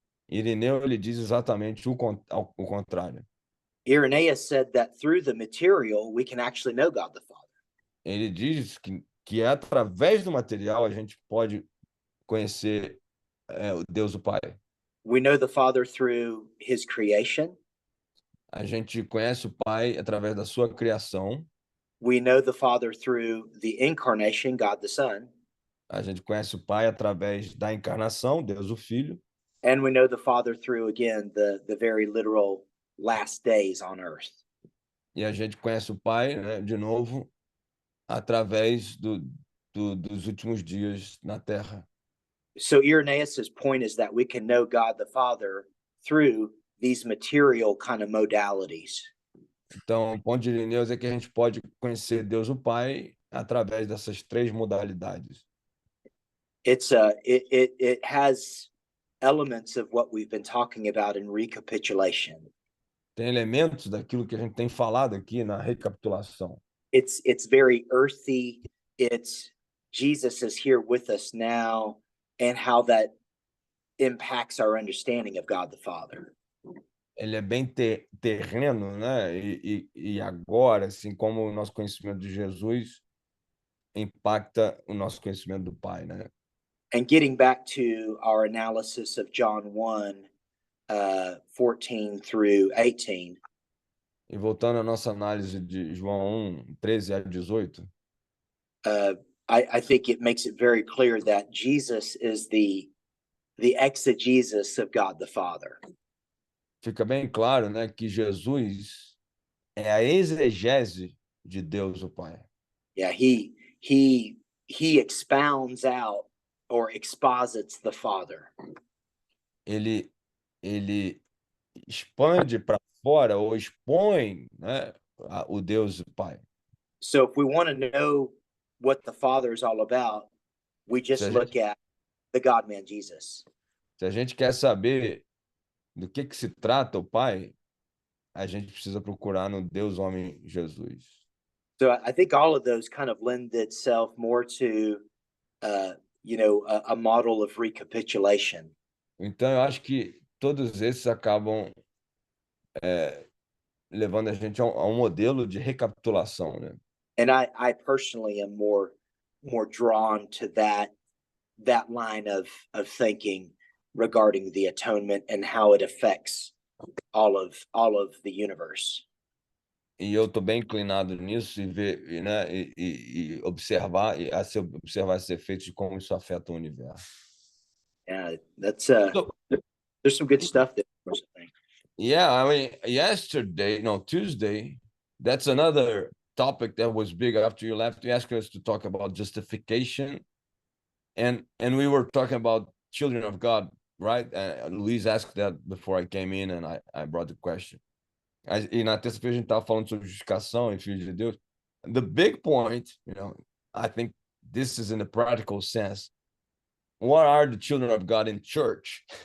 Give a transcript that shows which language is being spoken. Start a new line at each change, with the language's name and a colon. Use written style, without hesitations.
Portuguese: Irineu ele diz exatamente o contrário.
English: Irenaeus said that through the material we can actually know God the Father.
Portuguese: Ele diz que através do material a gente pode conhecer o Deus o Pai.
English: We know the Father through his creation.
Portuguese: A gente conhece o Pai através da sua criação.
English: We know the Father through the incarnation, God the Son.
Portuguese: A gente conhece o Pai através da encarnação, Deus o Filho.
English: And we know the Father through, again, the very literal last days on earth.
Portuguese: E a gente conhece o Pai, né, de novo, através dos últimos dias na Terra.
English: So Irenaeus's point is that we can know God the Father through these material kind of modalities.
Portuguese: Então, o ponto de Irineu é que a gente pode conhecer Deus o Pai através dessas três modalidades.
English: It has elements of what we've been talking about in recapitulation.
Portuguese: Tem elementos daquilo que a gente tem falado aqui na recapitulação.
English: It's very earthy. It's Jesus is here with us now, and how that impacts our understanding of God the Father.
Portuguese: Ele é bem terreno, né? E agora, assim como o nosso conhecimento de Jesus impacta o nosso conhecimento do Pai, né?
English: And getting back to our analysis of John 1, 14 through 18,
Portuguese: E voltando à nossa análise de João 1, 13 a 18,
English: I think it makes it very clear that Jesus is the exegesis of God the Father.
Portuguese: fica bem claro, né, que Jesus é a exegese de Deus o Pai.
English: Yeah, he expounds out or exposits the Father.
Portuguese: Ele expande para fora ou expõe, né, o Deus o Pai.
English: So if we want to know what the Father is all about, we
Portuguese: Se
English: just
Portuguese: a
English: look
Portuguese: gente,
English: at the God-man Jesus.
Portuguese: se a gente quer saber do que se trata o Pai, a gente precisa procurar no Deus homem Jesus.
English: So I think all of those kind of lend itself more to, a model of recapitulation.
Portuguese: Então, eu acho que todos esses acabam levando a gente a um modelo de recapitulação, né?
English: And I personally am more drawn to that line of thinking regarding the atonement and how it affects all of the universe.
Portuguese: E eu estou bem inclinado nisso e ver, né, e observar observar esses efeitos de como isso afeta o universo.
English: Yeah, that's So, there's some good stuff there. I think. yeah, I mean, Tuesday, that's another topic that was big after you left. You asked us to talk about justification, and we were talking about children of God, right? Luis asked that before I came in, and I brought the question.
Portuguese: E na terça-feira a gente estava falando sobre justificação e filhos de Deus.
English: The big point, I think this is in the practical sense. What are the children of God in church?